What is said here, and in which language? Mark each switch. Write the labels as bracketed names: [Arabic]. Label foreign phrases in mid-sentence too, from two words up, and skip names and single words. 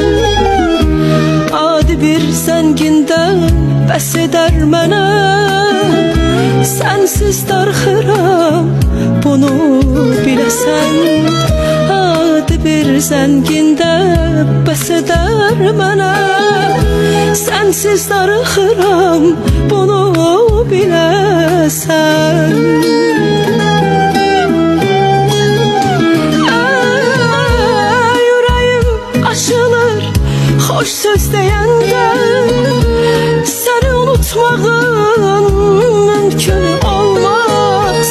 [Azerbaijani] Adi bir zəngindən bəs edər mənə, sensiz darxıram bunu biləsən. Adi bir zəngində bəs edər mənə, sensiz darxıram bunu biləsən. [Turkish] Yüreğim açılır hoş söz deyende, seni unutmağın mümkün olmaz.